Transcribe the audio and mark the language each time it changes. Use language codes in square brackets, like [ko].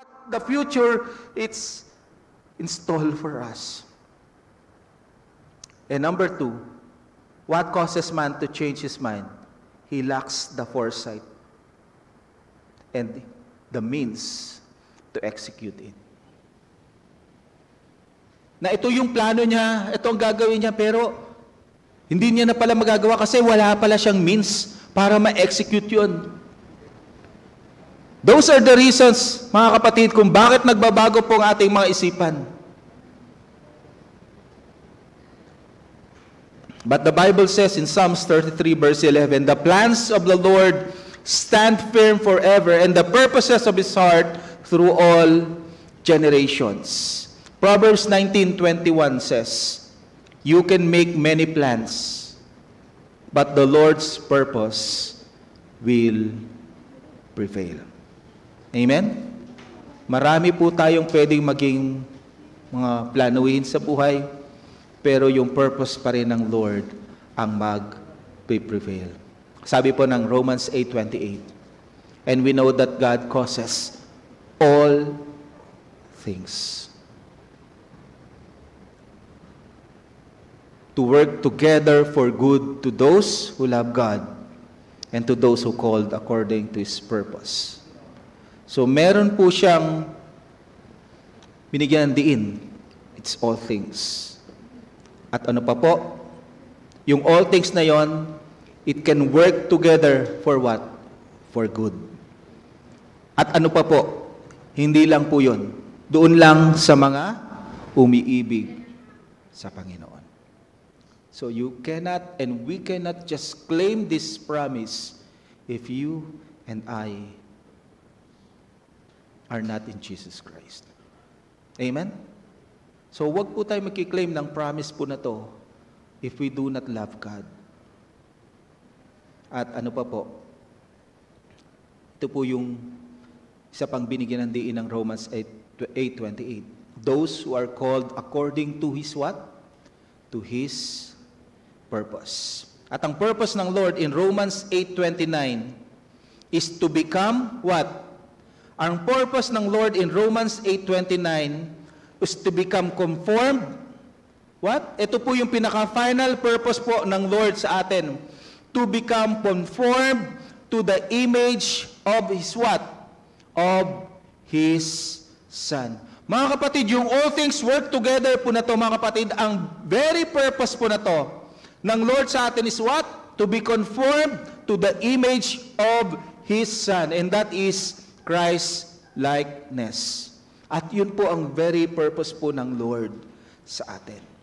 [en] the future, it's installed for us. And number 2, what causes man to change his mind? He lacks the foresight and the means to execute it. [tl] Na ito yung plano niya, ito ang gagawin niya, pero hindi niya na pala magagawa kasi wala pala siyang means para ma-execute yun. [en] Those are the reasons, [tl] mga kapatid, kung bakit nagbabago po ang ating mga isipan. [en] But the Bible says in Psalms 33 verse 11, the plans of the Lord stand firm forever, and the purposes of His heart through all generations. Proverbs 19:21 says, you can make many plans, but the Lord's purpose will prevail. Amen? [tl] Marami po tayong pwedeng maging mga planuhin sa buhay, pero yung purpose pa rin ng Lord ang mag-prevail. Sabi po ng [en] Romans 8:28, and we know that God causes all things to work together for good to those who love God and to those who called according to His purpose. [tl] So meron po siyang binigyan ng diin. [en] It's all things. [tl] At ano pa po? Yung all things na yon, [en] it can work together for what? For good. [tl] At ano pa po? Hindi lang po yun. Doon lang sa mga umiibig sa Panginoon. [en] So you cannot and we cannot just claim this promise if you and I are not in Jesus Christ. [tl] Amen? So wag po tayo magkiklaim ng promise po na to [en] if we do not love God. [tl] At ano pa po? Ito po yung isa pang binigyan ng diin ng Romans 8:28. [en] Those who are called according to His what? To His purpose. [tl] At ang [en] purpose ng Lord in Romans 8:29 is to become what? Ang purpose ng Lord in Romans 8:29 is to become conformed. What? [tl] Ito po yung pinaka-final purpose po ng Lord sa atin. [en] To become conformed to the image of His what? Of His Son. [tl] Mga kapatid, yung [en] all things work together [tl] po na to, mga kapatid, ang very purpose po na to ng Lord sa atin is what? [en] To be conformed to the image of His Son. And that is Christ-likeness. [tl] At yun po ang very purpose po ng Lord sa atin.